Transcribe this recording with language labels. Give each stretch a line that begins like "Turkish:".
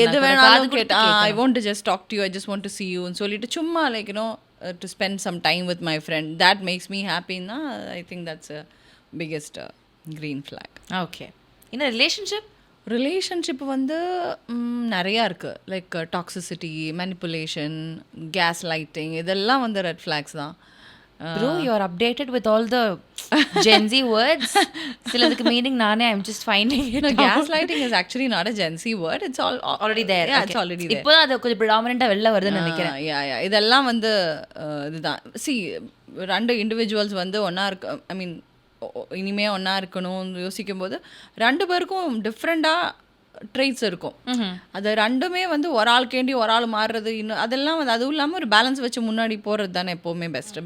English: எது வேணாலும் கேட்டா I want to just talk to you, I just want to see you ன்னு சொல்லிட்டு சும்மா like to spend some time with my friend, that makes me ஹாப்பின்னா I think that's a biggest green flag.
Tamil: Okay. இன்னும் relationship வந்து நிறையா இருக்குது. Like toxicity, manipulation, case lighting, இதெல்லாம் வந்து red flax தான்.
English: Bro, you're updated with all the Gen Z words. சிலதுக்கு meaning நானே I'm just finding it out. Gaslighting is actually not a Gen Z word. It's all Already there. Yeah, Okay. it's already there.
Tamil: இப்போ அது கொஞ்சம் predominant-ஆ வெளில வருதுன்னு நினைக்கிறேன். Yeah. இதெல்லாம் வந்து இதுதான். See, 2 இண்டிவிஜுவல்ஸ் வந்து ஒன்றா இருக்கு, ஐ மீன் இனிமே ஒன்றா இருக்கணும்னு யோசிக்கும்போது 2 பேருக்கும் டிஃப்ரெண்ட்டாக ட்ரெய்ட்ஸ் இருக்கும். அது 2மே வந்து ஒரு ஆளுக்கேண்டி ஒரு ஆள் மாறுறது, இன்னும் அதெல்லாம் வந்து அதுவும் இல்லாமல் ஒரு பேலன்ஸ் வச்சு முன்னாடி போகிறது தானே எப்போவுமே பெஸ்ட்டு.